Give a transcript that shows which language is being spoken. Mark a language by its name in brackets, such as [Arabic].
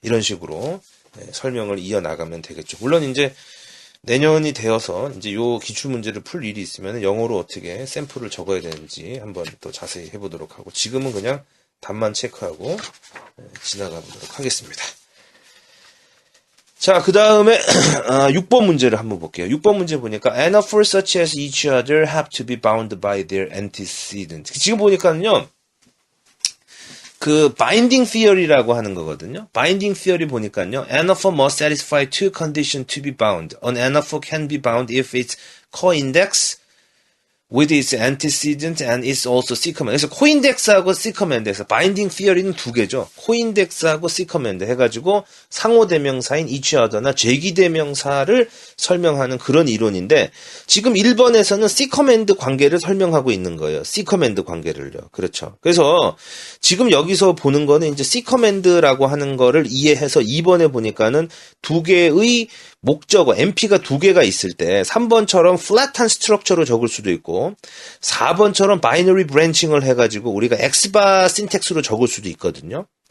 [Korean] 이런 식으로 설명을 이어나가면 되겠죠. 물론 이제 내년이 되어서 이제 요 기출 문제를 풀 일이 있으면 영어로 어떻게 샘플을 적어야 되는지 한번 또 자세히 해보도록 하고 지금은 그냥 답만 체크하고 지나가 보도록 하겠습니다. 자, 그 다음에 6번 문제를 한번 볼게요. 6번 문제 보니까 [English] anaphors such as each other have to be bound by their antecedent. [Korean] 지금 보니까는요. 그 binding theory라고 하는 거거든요. [English] binding theory [Korean] 보니까요. [English] anaphor must satisfy two conditions to be bound. An anaphor can be bound if it's co-index with its antecedent and it's also sequence. [Korean] 그래서 코인덱스하고 시커멘드에서 바인딩 theory는 두 개죠. 코인덱스하고 시커멘드 해가지고 상호대명사인 each other나 제기대명사를 설명하는 그런 이론인데 지금 1번에서는 시커멘드 관계를 설명하고 있는 거예요. 시커멘드 관계를요. 그렇죠. 그래서 지금 여기서 보는 거는 이제 시커멘드라고 하는 거를 이해해서 2번에 보니까는 두 개의 목적어, MP가 두 개가 있을 때 3번처럼 플랫한 스트럭처로 적을 수도 있고 4번처럼 바이너리 브랜칭을 해가지고 우리가 X바 신텍스로 적을 수도 있거든요.